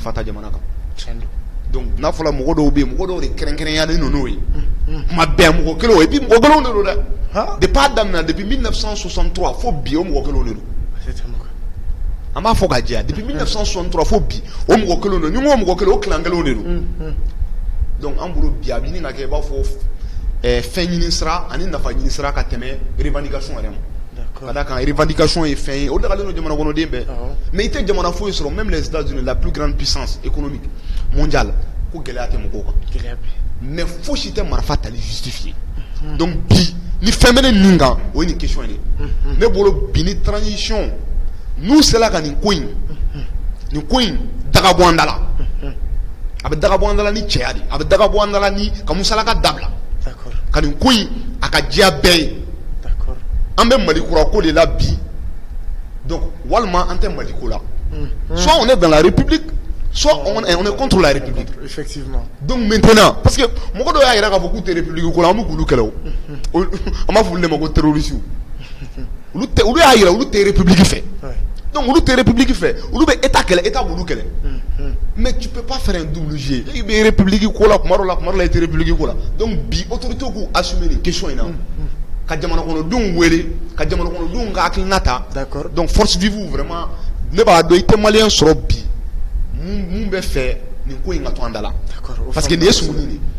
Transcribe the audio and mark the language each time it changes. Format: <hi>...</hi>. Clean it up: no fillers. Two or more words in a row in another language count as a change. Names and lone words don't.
<bm>ta jamana kan donc n'a fɔra mɔgɔ dɔw bɛ yen mɔgɔ dɔw de kɛrɛnkɛrɛnyalen don n'o ye kuma bɛɛ mɔgɔ kelen o</bm> <fr>et puis</fr> <bm>mɔgɔ kelenw de don dɛ depuis a daminɛ depuis 1963 fo bi o mɔgɔ kelenw de don an b'a fɔ ka jɛya depuis 1963 fo bi o mɔgɔ kelenw de don ni n ko mɔgɔ kelen o kilan kelenw de don donc an bolo bi a bɛ ɲini ka kɛ i b'a fɔ fɛn ɲini sira ani nafa ɲini sira ka tɛmɛ revendication yɛrɛ ma ka d'a kan revendication ye fɛn ye o dagalen don jamana kɔnɔden bɛɛ mais i tɛ jamana foyi sɔrɔ</bm> <fr>même les États-Unis la plus grande puissance économique mondiale</fr> <bm>ko gɛlɛya tɛ mɔgɔw kan mais fosi tɛ marifa tali justifier donc bi ni fɛn bɛ ne nin kan o ye nin question ye ne bolo bi ni transition n'u sera ka nin ko in daga bɔ an da la a bɛ daga bɔ an da la ni cɛya de a bɛ daga bɔ an da la ni ka musalaka dabila ka nin ko in a ka diya bɛɛ ye an bɛ Mali kura ko de la bi donc walima an tɛ Mali ko la</bm> <fr>soit on est dans la République</fr> <bm>soit on est contre la République effectivement</bm> <fr>donc maintenant parce que</fr> <bm>mɔgɔ dɔw y'a jira k'a fɔ k'u tɛ République ko la an bɛ k'olu kɛlɛ o an b'a fɔ olu de ma ko terroriste olu y'a jira olu tɛ République fɛ donc olu tɛ République fɛ olu bɛ État kɛlɛ État b'olu kɛlɛ</bm> <fr>mais tu peux pas faire un double jeu</fr> <bm>i bɛ République ko la kuma dɔ la i tɛ République ko la donc bi autorité k'u assumer nin question in na ka jamana kɔnɔdenw wele ka jamana kɔnɔdenw ka hakilina ta donc</bm> <fr>force vive vraiment</fr> <bm>ne b'a dɔn i tɛ maliyɛn sɔrɔ bi mun bɛ fɛ nin ko in ka to an da la parce que nin ye sumuni de</bm>